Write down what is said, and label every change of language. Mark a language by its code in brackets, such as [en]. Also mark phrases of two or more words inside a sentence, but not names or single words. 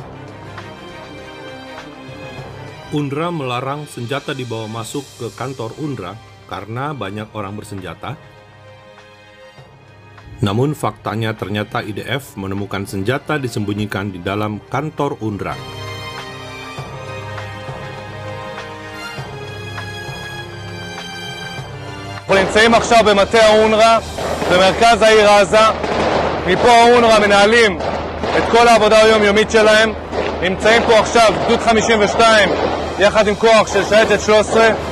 [id] UNRWA melarang senjata dibawa masuk ke kantor UNRWA karena banyak orang bersenjata. Namun faktanya ternyata IDF menemukan senjata disembunyikan di dalam kantor UNRWA. [he] אנחנו נמצאים עכשיו במטה האונר"א במרכז העיר עזה. מפה האונר"א מנהלים את כל העבודה היומיומית שלהם. נמצאים פה עכשיו גדוד 52 יחד עם כוח של שייטת 13.